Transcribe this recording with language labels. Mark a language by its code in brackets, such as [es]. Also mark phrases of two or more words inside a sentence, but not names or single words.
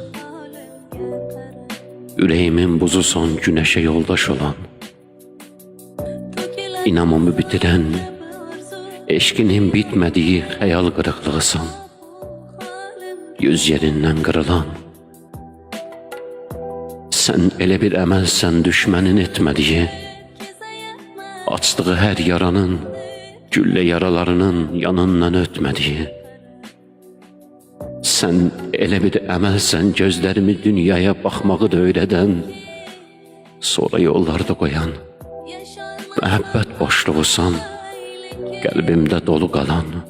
[tr] Yüreğimin buzusan, güneşe yoldaş olan. İnamımı bitiren, eşkinin bitmediği hayal kırıklığısan. Yüz yerinden kırılan, [az] sen elə bir əməlsən düşmənin etmədiyi, açdığı hər yaranın, güllə yaralarının yanından ötmədiyi. Sən elə bir əməlsən gözlərimi dünyaya baxmağı da öyrədən, sonra yollarda qoyan, məhəbbət boşluğusan, qəlbimdə dolu qalan.